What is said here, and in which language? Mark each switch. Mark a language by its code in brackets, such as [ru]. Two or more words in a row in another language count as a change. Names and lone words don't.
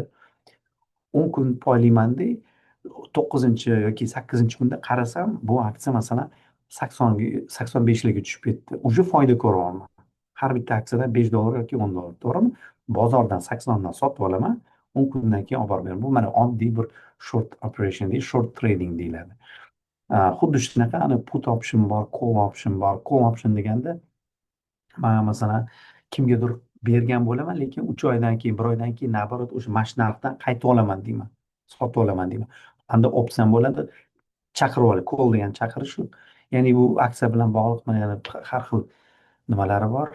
[uz] 10 kun poylaymanda 9 yoki 8-kunda qarasam, bu aksiya masalan 85larga tushib ketdi. Uje foyda ko'ryapman. Har bitta aksiyadan 5 dollar yoki 10 dollar, to'g'rimi? Bozordan 80 dan sotib olaman, 10 kundan keyin olib borib beraman. Bu mana oddiy bir [en] short operation [uz] deyiladi, [en] short trading [uz] deyiladi. Xuddi shunaqa ana [en] put option [uz] bor, [en] call option [uz] bor. [en] Call option [uz] deganda man masalan kimgadir bergan bo'laman, lekin 3 oydan keyin, 1 oydan keyin naborot o'sha mana shu narxdan qaytib olaman deyman, sotib olaman deyman. Unda opsiyan bo'ladi, chaqirib oladi. Call degan chaqirish shu. Ya'ni bu aksiya bilan bog'liq mana har xil nimalari bor.